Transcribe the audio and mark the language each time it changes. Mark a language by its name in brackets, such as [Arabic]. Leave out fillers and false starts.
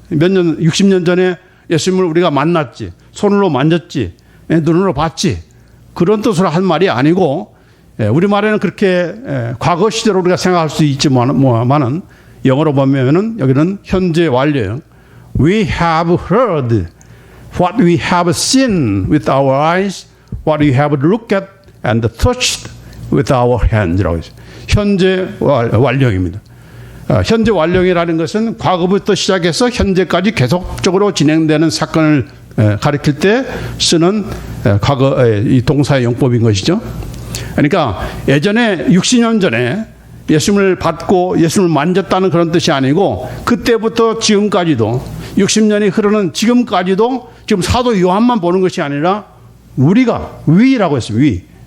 [Korean] 60년 전에 예수님을 우리가 만났지. 손으로 만졌지. 눈으로 봤지. 그런 뜻으로 한 말이 아니고 우리말에는 그렇게 과거 시대로 우리가 생각할 수 있지만은 영어로 보면은 여기는 현재 완료형. [English] We have heard what we have seen with our eyes, what we have looked at and touched with our hands [Korean] 라고 했어요. 현재 완료형입니다. 현재 완료형이라는 것은 과거부터 시작해서 현재까지 계속적으로 진행되는 사건을 가리킬 때 쓰는 과거의 이 동사의 용법인 것이죠. 그러니까 예전에 60년 전에 예수님을 받고 예수님을 만졌다는 그런 뜻이 아니고 그때부터 지금까지도 60년이 흐르는 지금까지도 지금 사도 요한만 보는 것이 아니라 위라고 했습니다.